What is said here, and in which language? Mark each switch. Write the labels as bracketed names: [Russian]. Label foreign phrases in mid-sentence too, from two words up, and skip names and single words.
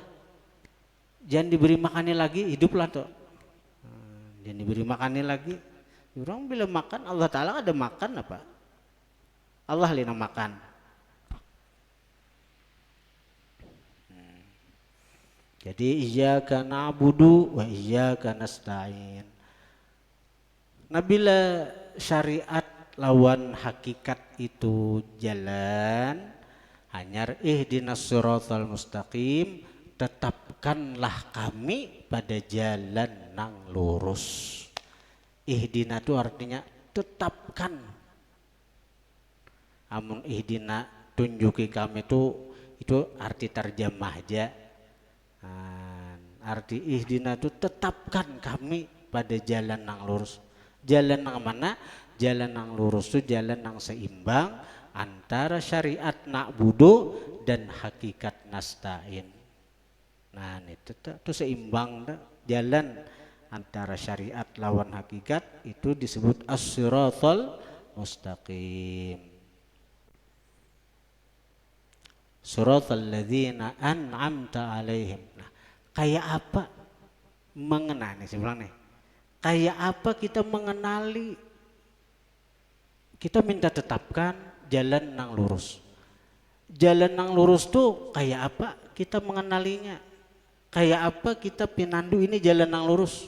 [Banjar] Jangan diberi makannya lagi, hiduplah tuh. Jangan diberi makannya lagi. Orang bila makan Allah Ta'ala ada makan apa? Allah lina makan. [Arabic] Jadi إياك نعبد وإياك نستعين. [Banjar] Nabila syariat lawan hakikat itu jalan, hanyar [Arabic] اهدنا الصراط المستقيم, [Banjar] tetapkanlah kami pada jalan nang lurus. Ihdina itu artinya tetapkan. Amun ihdina tunjuki kami itu arti terjemah aja. Arti ihdina itu tetapkan kami pada jalan nang lurus. Jalan nang mana? Jalan nang lurus itu jalan nang seimbang antara syariat na'budu dan hakikat nasta'in. Nah itu seimbang dah. Jalan antara syariat lawan hakikat itu disebut [Arabic] الصراط المستقيم. صراط الذين أنعمت عليهم. [Banjar] Nah, kayak apa mengenali sebenarnya? Kayak apa kita mengenali? Kita minta tetapkan jalan nang lurus. Jalan nang lurus tuh kayak apa? Kita mengenalinya. Kayak apa kita pinandu ini jalan nang lurus?